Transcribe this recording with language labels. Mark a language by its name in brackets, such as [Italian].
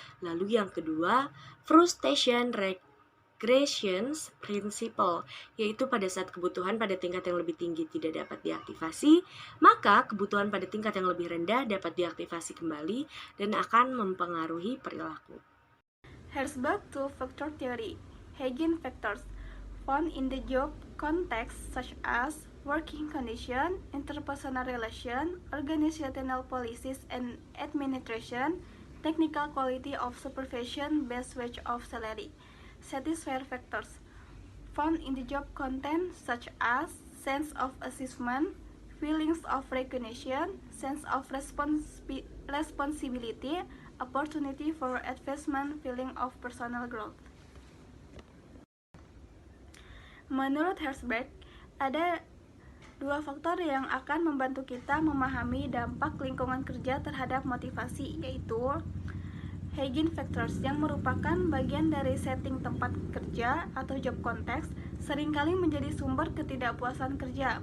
[Indonesian] Lalu yang kedua, frustration regressions principle, yaitu pada saat kebutuhan pada tingkat yang lebih tinggi tidak dapat diaktifasi, maka kebutuhan pada tingkat yang lebih rendah dapat diaktifasi kembali dan akan mempengaruhi perilaku. [English] Herzberg two-factor theory, Hagen factors, found in the job context such as working condition, interpersonal relation, organizational policies and administration, technical quality of supervision, best wage of salary. Satisfier factors, found in the job content such as sense of achievement, feelings of recognition, sense of responsibility, opportunity for advancement, feeling of personal growth. [Indonesian] Menurut Herzberg, ada 2 faktor yang akan membantu kita memahami dampak lingkungan kerja terhadap motivasi, yaitu Hagen factors yang merupakan bagian dari setting tempat kerja atau job context seringkali menjadi sumber ketidakpuasan kerja.